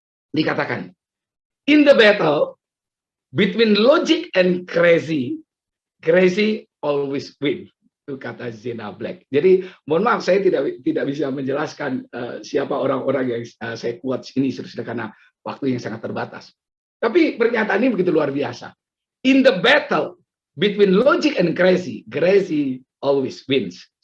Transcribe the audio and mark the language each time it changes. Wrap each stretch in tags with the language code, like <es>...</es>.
<id>Dikatakan,</id> <en>in the battle between logic and crazy, crazy always win.</en> <id>Itu kata Zena Black. Jadi mohon maaf, saya tidak bisa menjelaskan siapa orang-orang yang saya quotes ini, saudara, karena waktu yang sangat terbatas. Tapi pernyataan ini begitu luar biasa.</id> <en>In the battle between logic and crazy, crazy always wins.</en>